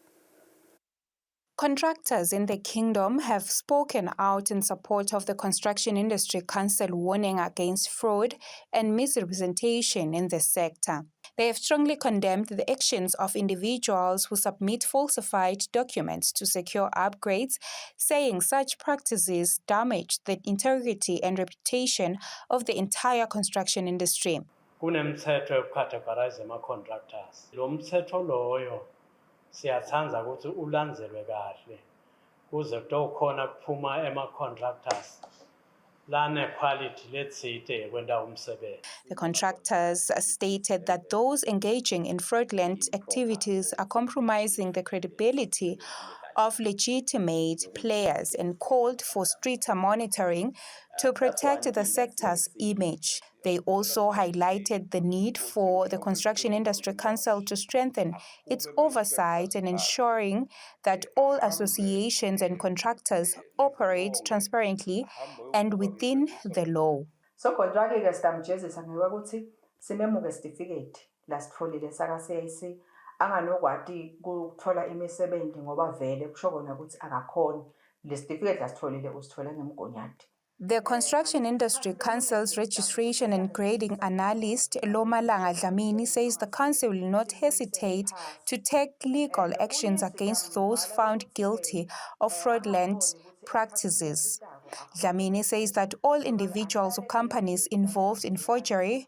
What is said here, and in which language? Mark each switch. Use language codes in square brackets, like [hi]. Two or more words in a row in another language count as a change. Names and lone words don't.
[en] Contractors in the kingdom have spoken out in support of the Construction Industry Council warning against fraud and misrepresentation in the sector. They have strongly condemned the actions of individuals who submit falsified documents to secure upgrades, saying such practices damage the integrity and reputation of the entire construction industry. [ss] Kunemthetho yokucategorize ama-contractors. Lo mthetho loyo siyathanza ukuthi ulandzelwe kahle kuze kutokhona kuphuma ema-contractors lane quality letsite yekwenta umsebenzi. [en] The contractors stated that those engaging in fraudulent activities are compromising the credibility of legitimate players and called for stricter monitoring to protect the sector's image. They also highlighted the need for the Construction Industry Council to strengthen its oversight and ensuring that all associations and contractors operate transparently and within the law. [ss] So contract ke sitamjezisa ngekuthi simemuke certificate lasitfolile saka CIC anganokwati ukuthola imisebenzi ngoba vele kusho kona ukuthi akakhona le certificate lasitfolile usithola ngemgonyati. [en] The Construction Industry Council's registration and grading analyst Lomalanga Dlamini says the council will not hesitate to take legal actions against those found guilty of fraudulent practices. Dlamini says that all individuals or companies involved in forgery.